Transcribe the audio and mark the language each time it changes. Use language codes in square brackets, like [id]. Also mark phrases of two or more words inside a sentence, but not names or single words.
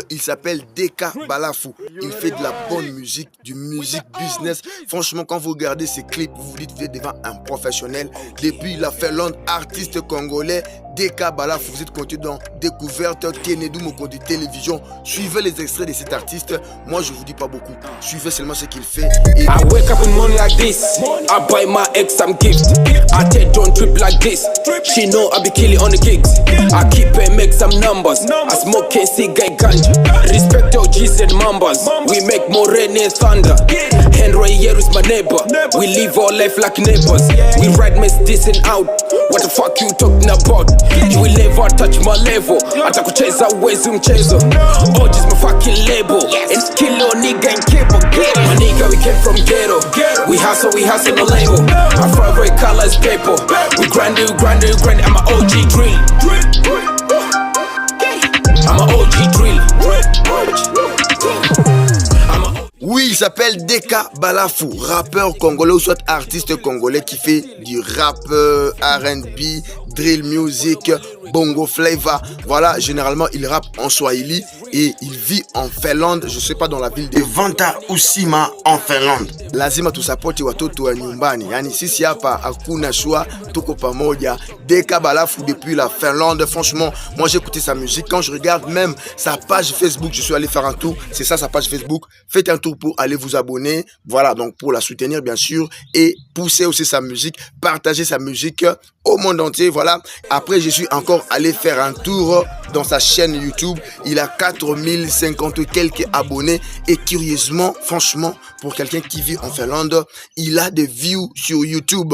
[fr] Il s'appelle Deka Balafu. Il fait de la bonne musique, du [en] music business. [fr] Franchement, quand vous regardez ses clips, vous vous dites vous êtes devant un professionnel. Depuis la Finlande, artiste congolais, Deka Balafu. Vous êtes connecté dans Découverte, Kennedy Mokondi Télévision. Suivez les extraits de cet artiste. Moi, je vous dis pas beaucoup. Suivez seulement ce qu'il fait. Et... [en] I wake up in morning like this. I buy my ex some gift. I take don't trip like this. She know I be killing on the gigs. I keep and make some numbers. I smoke and see guy ganja. Respect OGs and mambas. We make more rain and thunder. Henry here is my neighbor. We live our life like neighbors. We ride mess this and out. What the fuck you talking about? You will never touch my level. [sw] Atakucheza uwezi mchezo. [en] OGs my fucking label. And kill your nigga and keep a ghetto. My nigga, we came from ghetto. We hustle the label. Our favorite color is paper. We grind it. I'm an OG drill. I'm an OG drill. [fr] Oui, il s'appelle Deka Balafu, rappeur congolais ou soit artiste congolais qui fait du rap, [en] R&B, drill music, bongo flavor. [fr] Voilà, généralement il rappe en Swahili et il vit en Finlande, je sais pas, dans la ville de Vantaa-Uusimaa en Finlande. [sw] Lazima tusapoti watoto wa nyumbani, yani sisi hapa hakuna choix, tuko pamoja. [fr] Deka Balafu depuis la Finlande, franchement, moi j'ai écouté sa musique. Quand je regarde même sa page Facebook, je suis allé faire un tour, c'est ça sa page Facebook. Faites un tour pour aller vous abonner, voilà, donc pour la soutenir bien sûr et pousser aussi sa musique, partager sa musique au monde entier, voilà. Après je suis encore allé faire un tour dans sa chaîne YouTube, il a 4050 quelques abonnés et curieusement, franchement, pour quelqu'un qui vit en Finlande, il a des views sur YouTube.